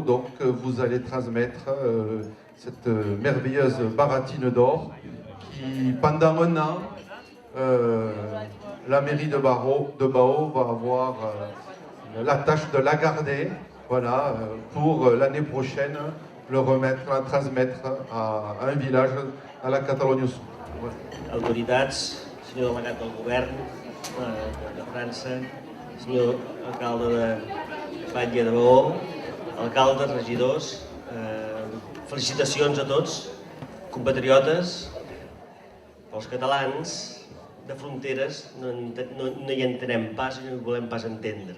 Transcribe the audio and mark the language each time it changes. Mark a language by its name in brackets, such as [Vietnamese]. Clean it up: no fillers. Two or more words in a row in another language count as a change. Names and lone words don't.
[French] Donc vous allez transmettre cette merveilleuse Baratine d'Or qui, pendant un an, la mairie de Bao va avoir la tâche de la garder, voilà, pour l'année prochaine le remettre, la transmettre à un village à la Catalogne Sud. [Catalan] autoritats, senyor delegat del govern de França, senyor alcalde de Batlle de Baó, alcaldes, regidors, felicitacions a tots, compatriotes. Els catalans de fronteres no hi entenem pas i no hi volem pas entendre.